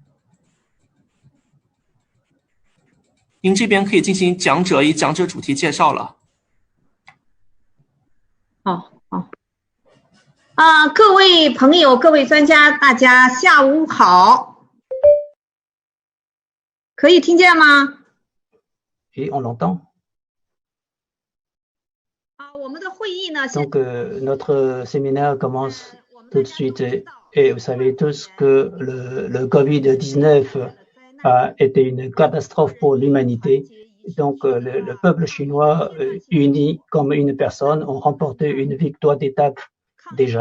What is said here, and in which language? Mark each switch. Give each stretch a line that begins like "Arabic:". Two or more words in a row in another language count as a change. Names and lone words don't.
Chinese: 您这边可以进行讲者与讲者主题介绍了。好。各位朋友，各位专家，大家下午好。可以听见吗？
French: Et on l'entend.
Chinese: 我们的会议呢，
French: Donc, notre séminaire commence tout de suite. Et vous savez tous que le Covid-19 a été une catastrophe pour l'humanité. Donc, le peuple chinois, uni comme une personne, ont remporté une victoire d'étape déjà.